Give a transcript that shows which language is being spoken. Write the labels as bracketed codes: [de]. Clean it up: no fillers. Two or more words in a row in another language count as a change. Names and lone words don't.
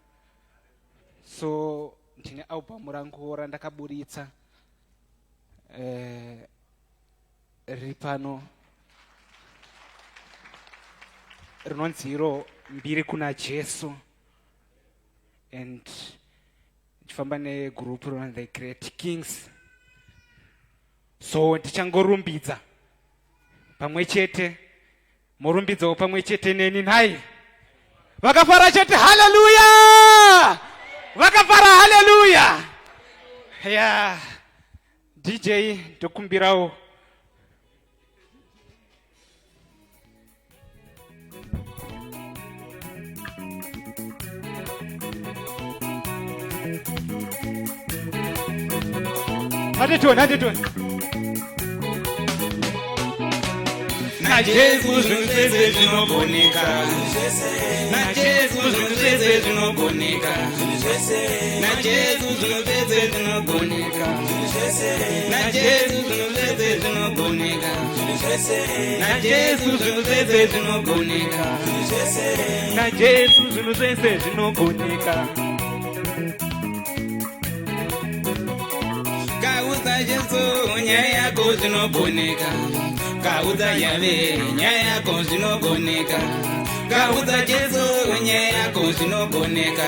[sn] So ndine album rangu randakaburitsa. Riri pano. Rinonziro mbiri kuna Jesu. And ndifamba negroup rona the Great Kings. So ndichangorumbidza pamwe chete, morumbidzawo pamwe chete neni nhai. Vakafara chete hallelujah. Vakafara hallelujah. Yeah. DJ ndokumbirawo. Hadi tuone. Na Jesus nzeze zinogoneka. Na Jesus nzeze zinogoneka. Na Jesus nzeze zinogoneka. Na Jesus nzeze zinogoneka. Na Jesus nzeze zinogoneka. Na Jesus nzeze zinogoneka. Kauza Jesu nyaya yako zinogoneka. Kauza Yahweh nyaya yako zinogoneka. Kauza Jesu nyaya yako zinogoneka.